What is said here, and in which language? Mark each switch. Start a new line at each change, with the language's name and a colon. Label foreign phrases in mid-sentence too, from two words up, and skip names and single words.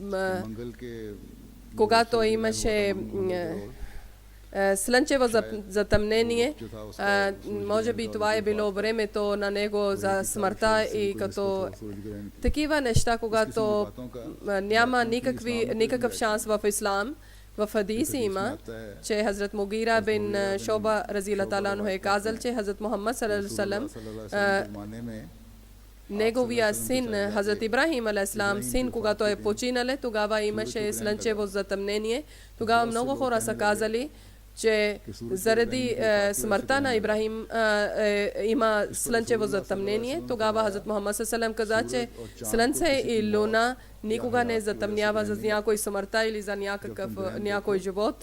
Bulgarian: когато имаше слънчево затъмнение, може би това е било времето на него за смъртта и като такива неща, когато няма никакъв шанс в ислам. В хадиси има, че Хазрат Мугира бин Шоба
Arabic: رضي الله عنه
Bulgarian: е казал, че Хазрат Мухаммад
Arabic: صلى الله عليه وسلم
Bulgarian: неговия син Хазрат Ибрахим алейхиссалам, син, когато е починале, тогава имаше слънчево затъмнение. Тогава много хора са казали, че заради смъртта на Ибрахим има слънчево затъмнение. Тогава Хазрат Мухаммад салам каза, че слънце и луна никога не затъмнява за някой смъртта или за някой живот.